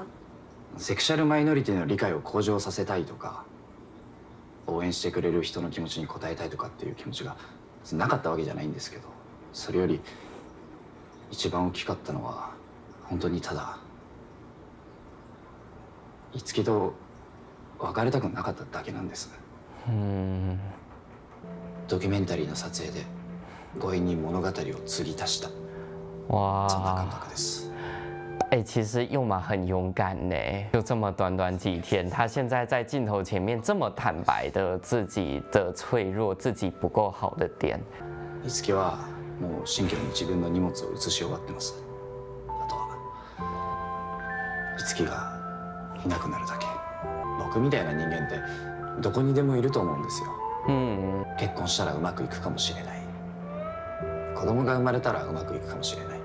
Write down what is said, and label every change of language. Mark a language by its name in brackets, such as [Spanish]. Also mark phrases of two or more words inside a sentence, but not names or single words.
[Japanese] セクシャルマイノリティの理解を向上させたいとか、応援してくれる人の気持ちに応えたいとかっていう気持ちがなかったわけじゃないんですけど、それより一番大きかったのは本当にただ樹と別れたくなかっただけなんです。ドキュメンタリーの撮影で強引に物語を継ぎ足した、そんな感覚です。 [Chinese] 其实佑马很勇敢呢，就这么短短几天，他现在在镜头前面这么坦白的自己的脆弱，自己不够好的点。 [Japanese] 樹はもう新居に自分の荷物を移し終わってます。あとは樹がいなくなるだけ。僕みたいな人間ってどこにでもいると思うんですよ。結婚したらうまくいくかもしれない、子供が生まれたらうまくいくかもしれない。